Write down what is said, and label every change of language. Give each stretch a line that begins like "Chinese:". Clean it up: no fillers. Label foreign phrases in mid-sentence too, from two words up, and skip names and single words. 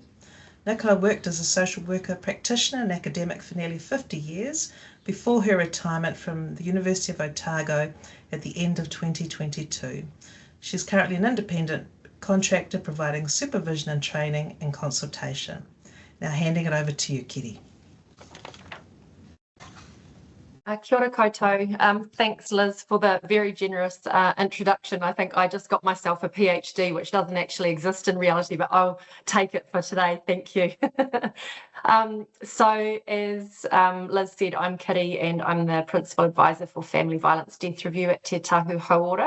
English: Nicola worked as a social worker practitioner and academic for nearly 50 years before her retirement from the University of Otago at the end of 2022. She's currently an independent contractor providing supervision and training and consultation. Now handing it over to you, Kiri.
Māori: Kia ora koutou.
English: Thanks, Liz, for the very generous introduction. I think I just got myself a PhD, which doesn't actually exist in reality, but I'll take it for today. Thank you. So as Liz said, I'm Kiri and I'm the Principal Advisor for Family Violence Death Review at Te Tāhū Hauora.